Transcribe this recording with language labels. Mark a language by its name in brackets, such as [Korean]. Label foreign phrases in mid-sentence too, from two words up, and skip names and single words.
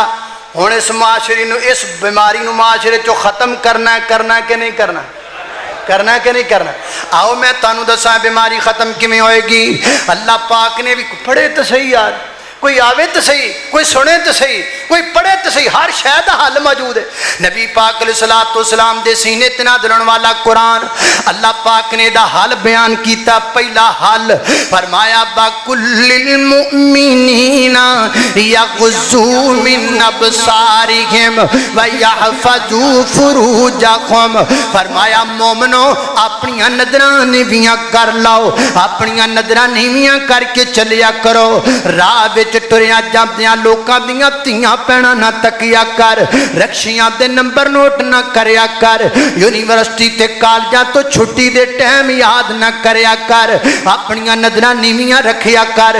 [Punjabi] ہݨ اس معاشرے نوں، اس بیماری نوں معاشرے چو ختم کرنا ہے کہ نہیں کرنا? کرنا ہے کہ نہیں کرنا? آؤ میں تہانوں دساں بیماری ختم کویں ہوئےگی۔ اللہ پاک نے بھی پڑھے تو صحیح یار، کوئی آوے تو صحیح، کوئی سنے تو صحیح، کوئی پڑھے تو صحیح، ہر شے دا حل موجود ہے. نبی پاک علیہ السلام دے سینے تے نازل والا قرآن، اللہ پاک نے دا حل بیان کیا. پہلا حل فرمایا [Arabic] بقل للمؤمنين يغضوا من أبصارهم ويحفظوا فروجهم. [Punjabi] فرمایا مومنو اپنی نظراں نیویاں کر لو، اپنی نظراں نیویاں کر کے چلیا کرو. راہ ٹریا جاندیاں لوکاں دیاں دھیاں بھیناں نہ تکیا کر، رکشیاں دے نمبر نوٹ نہ کریا کر، یونیورسٹی تے کالجاں تو چھٹی دے ٹائم یاد نہ کریا کر، اپنیاں نظراں نیویاں رکھیا کر.